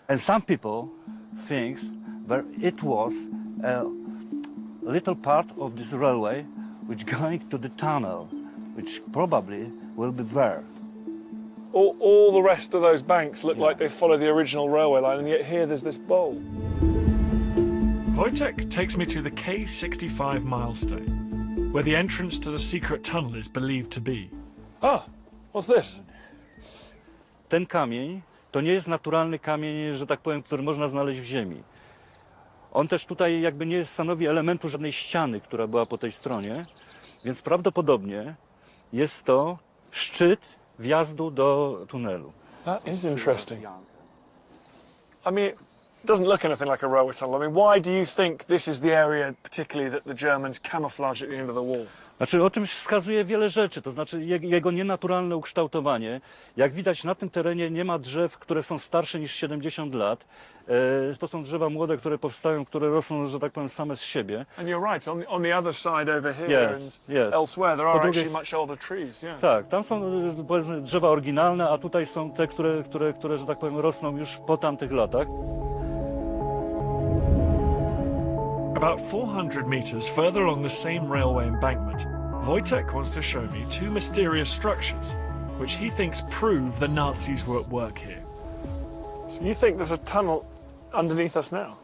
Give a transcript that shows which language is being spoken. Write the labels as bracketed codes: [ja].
[en] And some people think that it was a little part of this railway which going to the tunnel, which probably will be there. All the rest of those banks look like they follow the original railway line, and yet here there's this bowl. Wojtek takes me to the K65 milestone, where the entrance to the secret tunnel is believed to be. Ah, what's this? [pl] Ten kamień to nie jest naturalny kamień, że tak powiem, który można znaleźć w ziemi. On też tutaj jakby nie stanowi elementu żadnej ściany, która była po tej stronie, więc prawdopodobnie jest to szczyt wjazdu do tunelu. [en] That is interesting. I mean, it doesn't look anything like a railway tunnel. I mean, why do you think this is the area particularly that the Germans camouflaged at the end of the war? [pl] Znaczy o tym wskazuje wiele rzeczy, to znaczy jego nienaturalne ukształtowanie. Jak widać na tym terenie nie ma drzew, które są starsze niż 70 lat. To są drzewa młode, które powstają, które rosną, że tak powiem, same z siebie. [en] And you're right, on the other side over here Yes, and yes. elsewhere there are [pl] Po drugie- [en] actually much older trees, yeah. [pl] Tak, tam są powiedzmy drzewa oryginalne, a tutaj są te, które że tak powiem, rosną już po tamtych latach. [en] About 400 meters further along the same railway embankment, Wojtek wants to show me two mysterious structures which he thinks prove the Nazis were at work here. So you think there's a tunnel underneath us now?